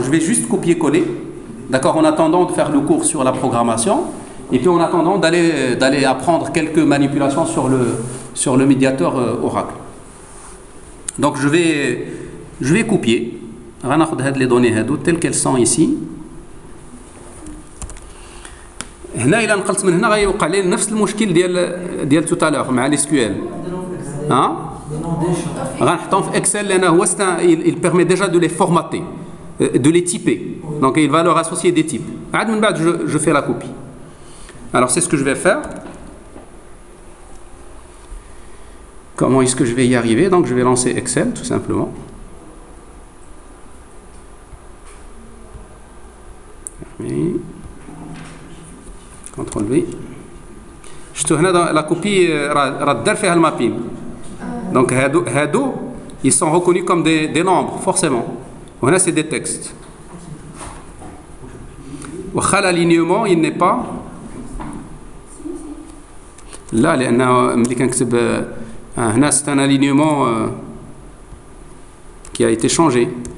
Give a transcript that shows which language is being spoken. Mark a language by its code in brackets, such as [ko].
[fr] Je vais juste copier-coller, d'accord, en attendant de faire le cours sur la programmation, et puis en attendant d'aller apprendre quelques manipulations sur le médiateur Oracle. Donc je vais copier. غناخد les données telles qu'elles sont ici. [ar] هنا إلا نقلت من هنا غيوقع لي نفس المشكل ديال [fr] tout à l'heure [ar] مع الSQL. غنحطهم في Excel لأنه هو [fr] il permet déjà de les formater, de les typer. Donc il va leur associer des types. [ar] عاد من بعد [fr] je fais la copie. Alors c'est ce que je vais faire. Comment est-ce que je vais y arriver? Donc je vais lancer Excel tout simplement. Oui. CTRL V. [ar] شفتوا هنا la copie راه دار فيها المابين. [fr] Donc هادو ils sont reconnus comme des nombres forcément. وهنا c'est des textes. واخا l'alignement il n'est pas là [ar] لأنه ملي كنكتب هنا [fr] c'est un alignement qui a été changé.